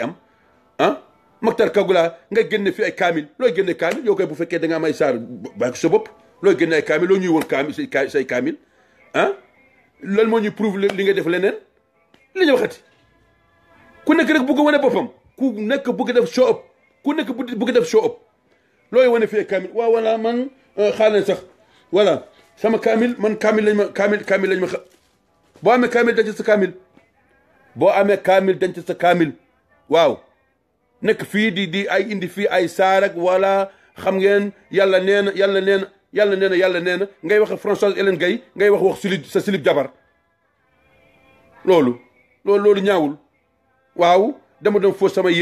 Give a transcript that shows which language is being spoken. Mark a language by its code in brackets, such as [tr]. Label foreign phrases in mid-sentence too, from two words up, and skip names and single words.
[wo] am Makhtar Kagoula nga génne fi ay kaamil looy génne kaamil yow koy bu fekkee da nga am ay saar bàyyi ko sa bopp looy génne ay kaamil loo ñuy woon kaamil say kaamil lan moo ñuy prouve li nga def leneen li ñu waxati ku nekk rek bëgg wane boppam ku nekk bëgg def [en] show up [wo] ku nekk bëgg def [en] show up [wo] looy wane fi ay kaamil waaw voilà man xaaral sax voilà sama kaamil man kaamil lañ ma boo amee kaamil denc sa kaamil waaw nekk fii di ay indi fii ay saar ak voilà xam ngeen yàlla nee na ngay wax Françoise Hélène Gaye ngay wax sa silib jabar loolu ñaawul waaw dama doon fóot sama